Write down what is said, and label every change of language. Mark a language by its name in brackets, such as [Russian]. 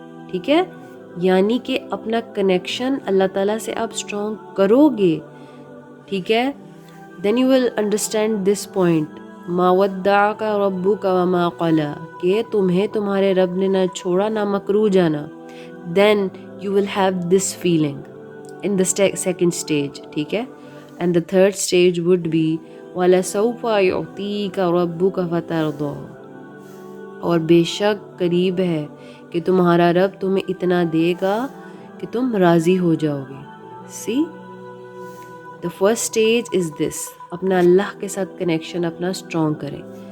[Urdu] ٹھیک ہے، یعنی کہ اپنا کنیکشن اللہ تعالیٰ سے آپ اسٹرانگ کرو گے. ٹھیک ہے، [English] then you will understand this point [Arabic] ما ودعک ربک وما قلا، [Urdu] کہ تمہیں تمہارے رب نے نہ چھوڑا نہ مکرو جانا. [English] Then you will have this feeling in the second stage. [Urdu] ٹھیک ہے. [English] And the third stage would be [Arabic] وَلَسَوْفَ يُعْطِيكَ رَبُّكَ فَتَرْضَىٰ، [Urdu] اور بے شک قریب ہے کہ تمہارا رب تمہیں اتنا دے گا کہ تم راضی ہو جاؤ گے. [English] See, the first stage is this، [Urdu] اپنا اللہ کے ساتھ کنیکشن اپنا اسٹرانگ کریں.